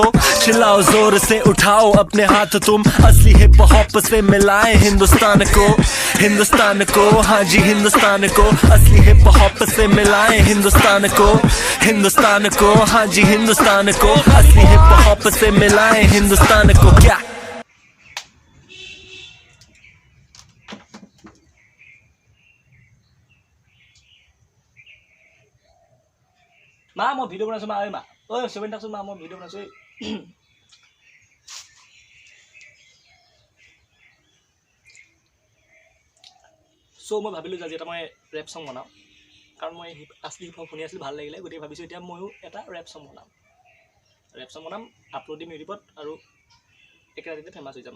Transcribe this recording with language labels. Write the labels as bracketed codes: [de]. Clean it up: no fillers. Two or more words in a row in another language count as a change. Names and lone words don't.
[hi] चिल्लाओ जोर से उठाओ अपने हाथ तुम, असली [en] hip hop [hi] से मिलाए हिंदुस्तान को, हाँ जी हिंदुस्तान को। असली [en] hip hop [hi] से मिलाए हिंदुस्तान को, हाँ जी हिंदुस्तान को। असली [en] hip hop [hi] से मिलाए हिंदुस्तान को। क्या [as] মা মই ভিডিঅ' বনাইছোঁ মা, ঐ মা, ঐ চেভেন থাকচোন মা, মই ভিডিঅ' বনাইছোঁ। চ' মই ভাবিলোঁ যে আজি এটা মই [en] rap song [as] বনাওঁ, কাৰণ মই আছলি হিপ হপ শুনি আছিলোঁ, ভাল লাগিলে, গতিকে ভাবিছোঁ এতিয়া ময়ো এটা [en] rap song [as] বনাম, আপলোড দিম ইউটিউবত, আৰু একে ৰাতিতে ফেমাছ হৈ যাম।